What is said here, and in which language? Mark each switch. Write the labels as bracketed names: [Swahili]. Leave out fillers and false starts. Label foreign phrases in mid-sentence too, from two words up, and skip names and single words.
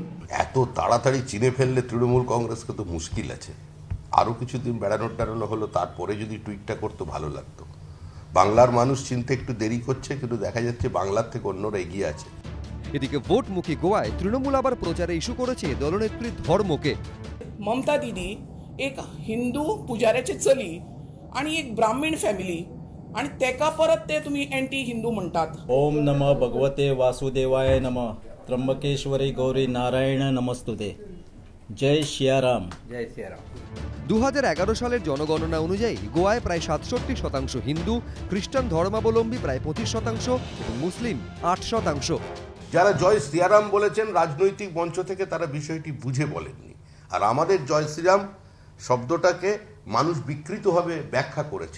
[Bangla] এত তাড়াতাড়ি চিনে ফেললে তৃণমূল কংগ্রেসকে তো মুশকিল আছে। আরও কিছুদিন বেড়ানো হলো, তারপরে যদি টুইটটা করতো ভালো লাগতো। বাংলার মানুষ চিনতে একটু দেরি করছে, কিন্তু দেখা যাচ্ছে বাংলার থেকে অন্যরা এগিয়ে আছে। এদিকে ভোটমুখী গোয়ায় তৃণমূল আবার প্রচারে ইস্যু করেছে দলনেত্রীর ধর্মকে। [Konkani] ममता दीदी एक हिंदू पुजाऱ्याची चली आणि एक ब्राह्मण फॅमिली आणि तेका परत ते तुम्ही [English] anti Hindu [Konkani] म्हणतात। [Sanskrit] ओम नमः भगवते वासुदेवाय नमः, त्र्यंबकेश्वरी गौरी नारायण नमस्तुते, जय सियाराम। [Bangla] জয় সিয়ারাম। 2011 সালের জনগণনা অনুযায়ী গোয়ায় প্রায় 67% হিন্দু, খ্রিস্টান ধর্মাবলম্বী প্রায় 25% এবং মুসলিম 8%। যারা জয় শ্রীরাম বলেছেন রাজনৈতিক মঞ্চ থেকে, তারা বিষয়টি বুঝে বলেননি। আর আমাদের জয় শ্রীরাম শব্দটাকে মানুষ বিকৃতভাবে ব্যাখ্যা করেছেন।